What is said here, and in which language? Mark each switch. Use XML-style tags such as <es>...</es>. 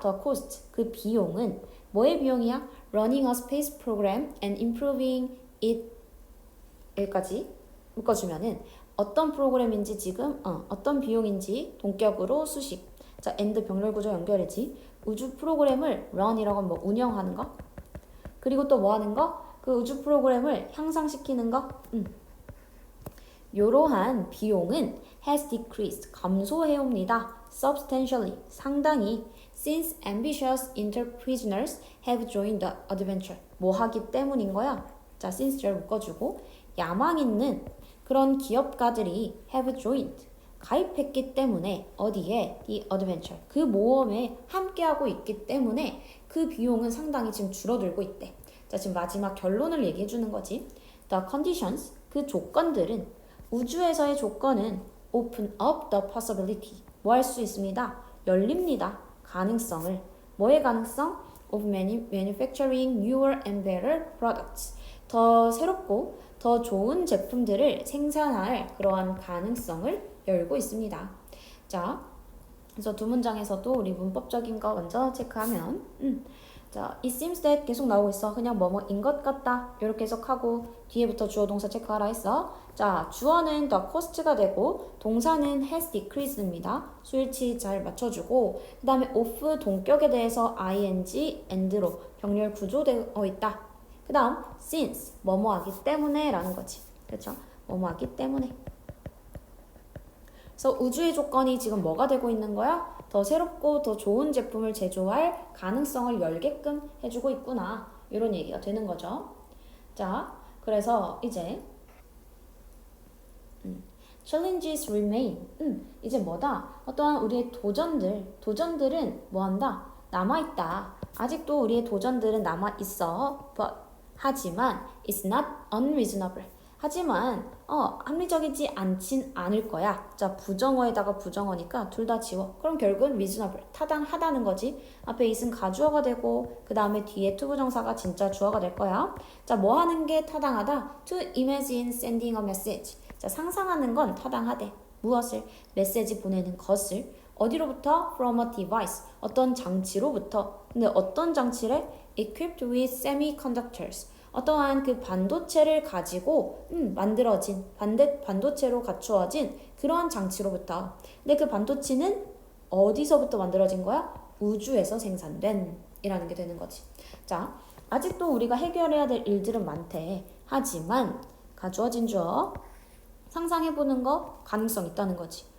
<en>the cost,</en> <ko>그 비용은 뭐의 비용이야?</ko> <en>running a space program and improving it</en> <ko>여기까지 묶어주면은 어떤 프로그램인지 지금 어떤 비용인지 동격으로 수식. 자, and 병렬 구조 연결이지. 우주 프로그램을 run이라고 하면 뭐 운영하는 거. 그리고 또 뭐 하는 거? 그 우주 프로그램을 향상시키는 거. 이러한 비용은</ko> <en>has decreased,</en> <ko>감소해옵니다.</ko> <en>substantially,</en> <ko>상당히</ko> <en>since ambitious interprisoners have joined the adventure.</en> <ko>뭐 하기 때문인 거야? 자, since를 묶어주고 야망 있는 그런 기업가들이</ko> <en>have joined,</en> <ko>가입했기 때문에 어디에?</ko> <en>the adventure,</en> <ko>그 모험에 함께하고 있기 때문에 그 비용은 상당히 지금 줄어들고 있대. 자, 지금 마지막 결론을 얘기해 주는 거지.</ko> <en>The conditions,</en> <ko>그 조건들은 우주에서의 조건은</ko> <en>open up the possibility,</en> <ko>뭐 할 수 있습니다? 열립니다. 가능성을. 뭐의 가능성?</ko> <en>of manufacturing newer and better products.</en> <ko>더 새롭고 더 좋은 제품들을 생산할 그러한 가능성을 열고 있습니다. 자, 그래서 두 문장에서도 우리 문법적인 거 먼저 체크하면 자,</ko> <en>it seems that</en> <ko>계속 나오고 있어. 그냥 뭐뭐인 것 같다. 이렇게 해석하고 뒤에부터 주어 동사 체크하라 했어. 자, 주어는</ko> <en>the cost</en> <ko>가 되고 동사는</ko> <en>has decreased</en> <ko>입니다. 수일치 잘 맞춰주고 그 다음에 of 동격에 대해서 ing, and로 병렬 구조되어 있다. 그 다음 since 뭐뭐 하기 때문에 라는 거지. 그렇죠? 뭐뭐 하기 때문에. 그래서 우주의 조건이 지금 뭐가 되고 있는 거야? 더 새롭고 더 좋은 제품을 제조할 가능성을 열게끔 해주고 있구나. 이런 얘기가 되는 거죠. 자, 그래서 이제</ko> <en>challenges remain.</en> <ko>이제 뭐다? 어떠한 우리의 도전들은 뭐한다? 남아있다. 아직도 우리의 도전들은 남아있어.</ko> <en>But,</en> <ko>하지만</ko> <en>it's not unreasonable.</en> <ko>하지만 합리적이지 않진 않을 거야. 자, 부정어에다가 부정어니까 둘 다 지워. 그럼 결국은 reasonable, 타당하다는 거지. 앞에 it은 가주어가 되고 그 다음에 뒤에 투부정사가 진짜 주어가 될 거야. 자, 뭐 하는 게 타당하다?</ko> <en>To imagine sending a message.</en> <ko>자, 상상하는 건 타당하대. 무엇을? 메시지 보내는 것을. 어디로부터?</ko> <en>From a device.</en> <ko>어떤 장치로부터. 근데 어떤 장치래?</ko> <en>Equipped with semiconductors.</en> <ko>어떠한 그 반도체를 가지고 만들어진 반도체로 갖추어진 그런 장치로부터. 근데 그 반도체는 어디서부터 만들어진 거야? 우주에서 생산된 이라는 게 되는 거지. 자, 아직도 우리가 해결해야 될 일들은 많대. 하지만 가주어진 주어 상상해보는 거 가능성 있다는 거지.</ko>